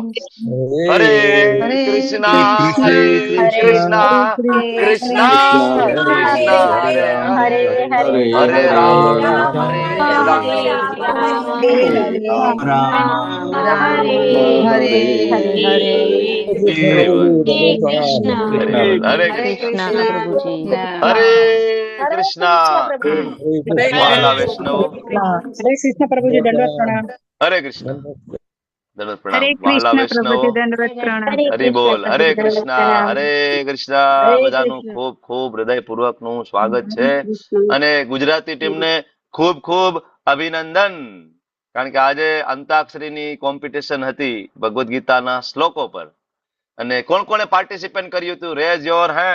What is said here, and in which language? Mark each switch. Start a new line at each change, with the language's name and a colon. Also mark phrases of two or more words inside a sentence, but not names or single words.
Gujarati: હરે કૃષ્ણ હરે કૃષ્ણ કૃષ્ણ કૃષ્ણ હરે હરે હરે રામ હરે રામ હરે
Hindi: कृष्ण प्रभुजी
Gujarati: હરે કૃષ્ણ. વાલા વૈષ્ણવો
Hindi: हरे कृष्ण प्रभु जी दंडवत प्रणाम.
Gujarati: હરે કૃષ્ણ દંડવત પ્રણામ.
Hindi: हरे
Gujarati: વાલા
Hindi: कृष्ण प्रभु
Gujarati: વૈષ્ણવો
Hindi: जी दंडवत प्रणाम.
Gujarati: હરિ બોલ. હરે કૃષ્ણ હરે કૃષ્ણ. બધાનું ખૂબ ખૂબ હૃદયપૂર્વક નું સ્વાગત છે અને ગુજરાતી ટીમને ખૂબ ખૂબ અભિનંદન. કારણ કે આજે અંતાક્ષરીની કોમ્પિટિશન હતી ભગવદ્ ગીતાના શ્લોકો પર. અને કોણ કોને પાર્ટિસિપેટ કર્યું હતું?
English: raise your hand.